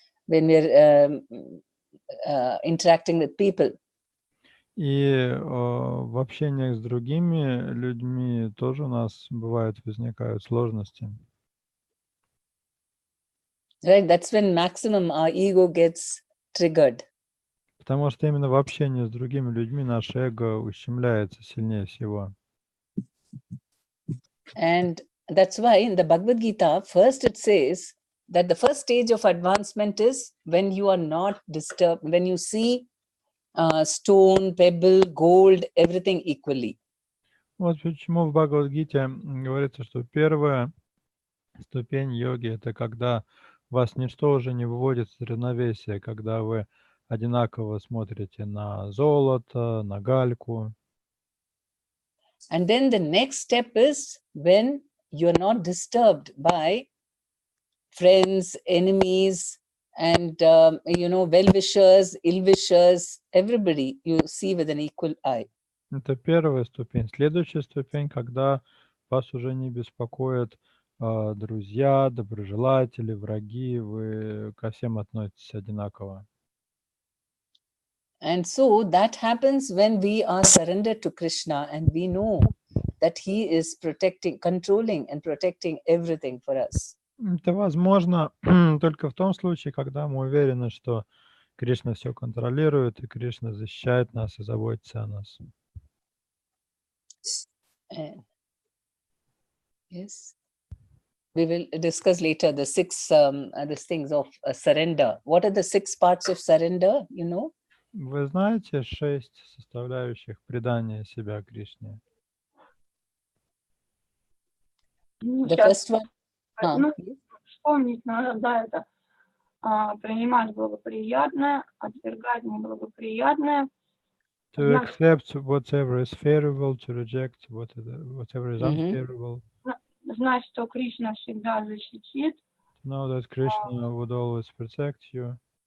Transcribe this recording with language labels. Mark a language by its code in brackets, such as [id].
[en] when we're interacting with people. [ru] И в общениях с другими людьми тоже у нас возникают сложности. [en] Right? That's when maximum our ego gets triggered. [ru] Потому что именно в общении с другими людьми наше эго ущемляется сильнее всего. [en] And that's why in the Bhagavad Gita, first it says that the first stage of advancement is when you are not disturbed, when you see stone, pebble, gold, everything equally. [ru] Вот почему в Бхагавад-гите говорится, что первая ступень йоги — это когда вас ничто уже не выводит из равновесия, когда вы одинаково смотрите на золото, на гальку. [en] And then the next step is when you're not disturbed by friends, enemies, and well-wishers, ill-wishers, everybody you see with an equal eye. [ru] Это первая ступень. Следующая ступень, когда вас уже не беспокоят друзья, доброжелатели, враги, вы ко всем относитесь одинаково. [en] And so that happens when we are surrendered to Krishna and we know that he is controlling and protecting everything for us. [ru] Это возможно только в том случае, когда мы уверены, что Кришна все контролирует, и Кришна защищает нас и заботится о нас. [en] Yes. We will discuss later the six these things of surrender. What are the 6 parts of surrender, you know? [ru] Вы знаете 6 составляющих предания себя Кришне? [en] The first one. [ru] Вспомнить надо, да, это принимать благоприятное, отвергать неблагоприятное. [en] To accept whatever is favorable, to reject whatever is unfavorable. [ru] Знать, что Кришна всегда защитит. [en] To know that Krishna would always protect you.